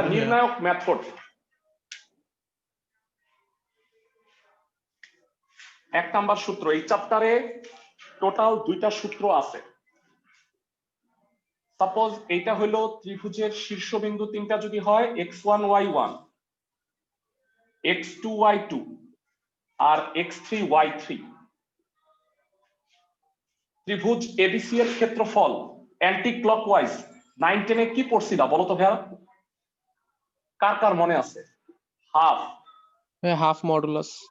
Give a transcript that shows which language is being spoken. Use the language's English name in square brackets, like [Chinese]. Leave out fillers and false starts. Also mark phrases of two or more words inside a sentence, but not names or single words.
[Bangla] হ্যাঁ। নির্ণায়ক মেথড। এক নাম্বার সূত্র। এই চ্যাপ্টারে টোটাল 2টা সূত্র আছে। সাপোজ এইটা হলো ত্রিভুজের শীর্ষবিন্দু 3টা যদি হয় x1 y1, x2 y2 আর x3 y3। ত্রিভুজ এবিসি এর ক্ষেত্রফল [English] anti clockwise [Bangla] 9-10-এ কি পড়ছিলা বলো তো ভাইয়া? কার কার মনে আছে? হাফ। [English] half modulus